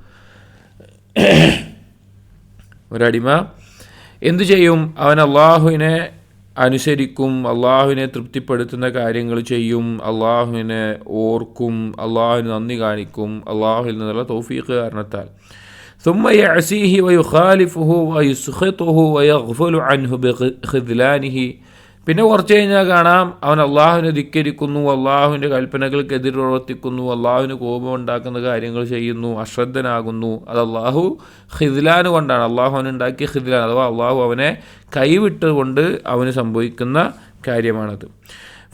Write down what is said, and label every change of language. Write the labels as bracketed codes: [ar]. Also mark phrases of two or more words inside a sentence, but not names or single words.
[ml] ഒരടിമ എന്തു ചെയ്യും? അവൻ അള്ളാഹുവിനെ അനുസരിക്കും, അള്ളാഹുവിനെ തൃപ്തിപ്പെടുത്തുന്ന കാര്യങ്ങൾ ചെയ്യും, അള്ളാഹുവിനെ ഓർക്കും, അള്ളാഹുവിന് നന്ദി കാണിക്കും, അള്ളാഹുവിൽ നിന്നുള്ള തൗഫീഖ് കാരണത്താൽ. [ar] ثم يعصيه ويخالفه ويسخطه ويغفل عنه بخذلانه. [ml] പിന്നെ കുറച്ച് കഴിഞ്ഞാൽ കാണാം, അവൻ അള്ളാഹുവിനെ ധിക്കരിക്കുന്നു, അള്ളാഹുവിൻ്റെ കൽപ്പനകൾക്കെതിരെ പ്രവർത്തിക്കുന്നു, അള്ളാഹുവിന് കോപം ഉണ്ടാക്കുന്ന കാര്യങ്ങൾ ചെയ്യുന്നു, അശ്രദ്ധനാകുന്നു. അത് അള്ളാഹു ഖിദ്ലാൻ കൊണ്ടാണ്, അള്ളാഹു അവനുണ്ടാക്കിയ ഖിദ്ലാൻ, അഥവാ അള്ളാഹു അവനെ കൈവിട്ടുകൊണ്ട് അവന് സംഭവിക്കുന്ന കാര്യമാണത്.